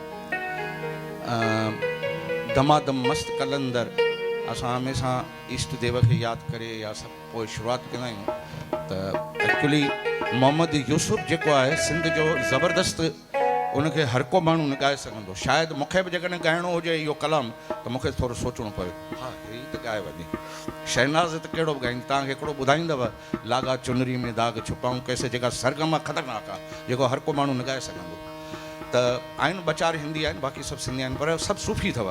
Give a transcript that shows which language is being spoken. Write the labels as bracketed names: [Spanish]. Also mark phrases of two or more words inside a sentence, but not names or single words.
[Sindhi] दमादम मस्त कलंदर असां हमेशह ईष्ट देव खे यादि करे या सभु पोइ शुरूआति कंदा आहियूं त एक्चुअली मोहम्मद यूसुफ जेको आहे सिंध जो ज़बरदस्त उनखे हर को माण्हू न ॻाए सघंदो। शायदि मूंखे बि जेकॾहिं ॻाइणो हुजे इहो कलाम त मूंखे थोरो सोचणो पियो हा हीअ त ॻाए वञे। शहनाज़ त कहिड़ो बि ॻाईंदी तव्हांखे हिकिड़ो ॿुधाईंदव लागा चुनरी में दाग छुपाऊं कैसे जेका सरगम आहे ख़तरनाक आहे जेको हर को माण्हू न ॻाए सघंदो। त आहिनि ॿ चारि हिंदी आहिनि बाक़ी सभु सिंधी आहिनि पर सभु सूफ़ी अथव।